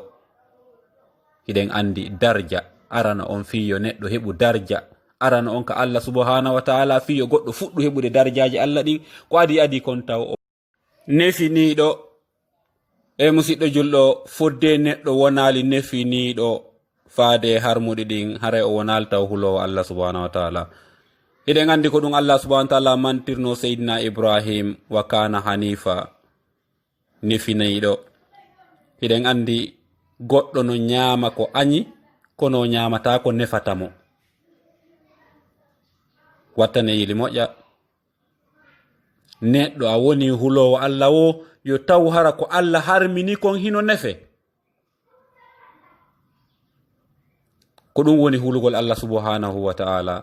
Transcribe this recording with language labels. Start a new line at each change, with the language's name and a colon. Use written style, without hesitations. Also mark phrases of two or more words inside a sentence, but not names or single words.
Fula: hiɗen andi darja arana on fiyo neɗɗo heɓu darja, arana on ka Allah
Arabic: سبحانه وتعالى
Fula: fiyo goɗɗo fuɗɗu heɓude darjaji Allah ɗin, ko adi kon taw nefiniɗo. e musidɗo julɗo, fodde neɗɗo wonali nefiniɗo faade harmuɗi ɗin, haray o wonali taw hulowo Allah
Arabic: سبحانه وتعالى.
Fula: eɗen andi ko ɗum Allah
Arabic: سبحانه وتعالى
Fula: mantirno seydina Ibrahim
Arabic: وكان حنيفا,
Fula: nefiniɗo. eɗen andi goɗɗo no ñaama ko añi kono ñamata ko nefatamo, wattane yili moƴƴa. neɗɗo a woni hulowo Allah wo, yo taw hara ko Allah harmini kon hino nefe, ko ɗum woni hulugol Allah
Arabic: سبحانه وتعالى.